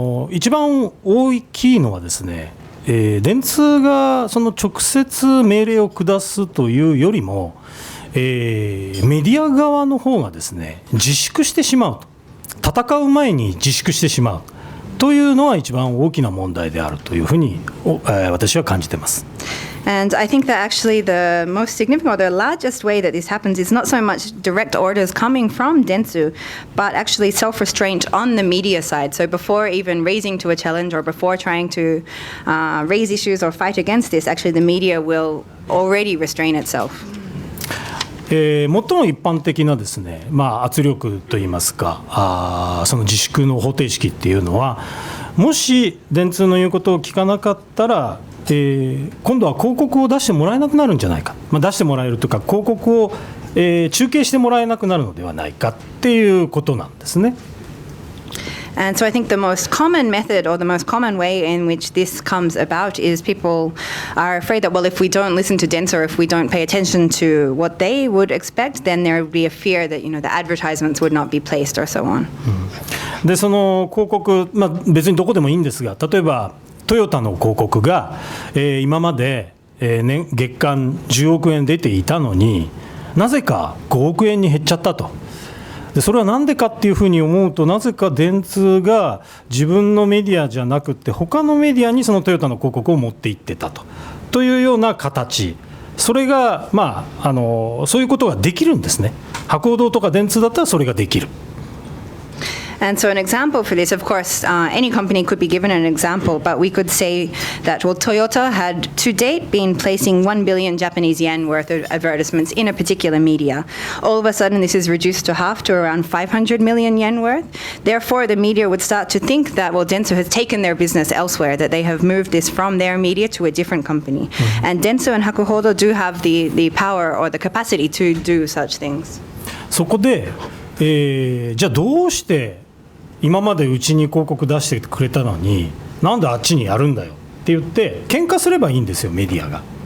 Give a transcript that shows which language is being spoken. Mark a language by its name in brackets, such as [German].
[Japanese] 一番大きいのはですね、電通がその直接命令を下すというよりも、メディア側の方がですね、自粛してしまうと。戦う前に自粛してしまうというのは一番大きな問題であるというふうに私は感じています。 [English] And I think that actually the most significant or the largest way that this happens is not so much direct orders coming from Dentsu, but actually self-restraint on the media side. So before even raising to a challenge or before trying to raise issues or fight against this, actually the media will already restrain itself. [Japanese] 最も一般的なですね、圧力といいますか、その自粛の方程式っていうのは、もし電通の言うことを聞かなかったら、今度は広告を出してもらえなくなるんじゃないか、出してもらえるとか広告を、中継してもらえなくなるのではないかっていうことなんですね。 [English] And so I think the most common method or the most common way in which this comes about is people are afraid that, well, if we don't listen to Dentsu or if we don't pay attention to what they would expect, then there would be a fear that, the advertisements would not be placed or so on. [Japanese] でその広告、別にどこでもいいんですが、例えばトヨタの広告が、今まで、月間10億円出ていたのになぜか5億円に減っちゃったと。でそれは何でかっていうふうに思うと、なぜか電通が自分のメディアじゃなくて他のメディアにそのトヨタの広告を持っていってたというような形、それが、そういうことができるんですね。博報堂とか電通だったらそれができる。 [English] And so an example for this, of course, any company could be given an example, but we could say that, well, Toyota had to date been placing 1 billion Japanese yen worth of advertisements in a particular media. All of a sudden, this is reduced to half, to around 500 million yen worth. Therefore, the media would start to think that, well, Dentsu has taken their business elsewhere, that they have moved this from their media to a different company. And Dentsu and Hakuhodo do have the power or the capacity to do such things. [Japanese] そこで、じゃあどうして今までうちに広告出してくれたのになんであっちにやるんだよって言って喧嘩すればいいんですよ、メディアが。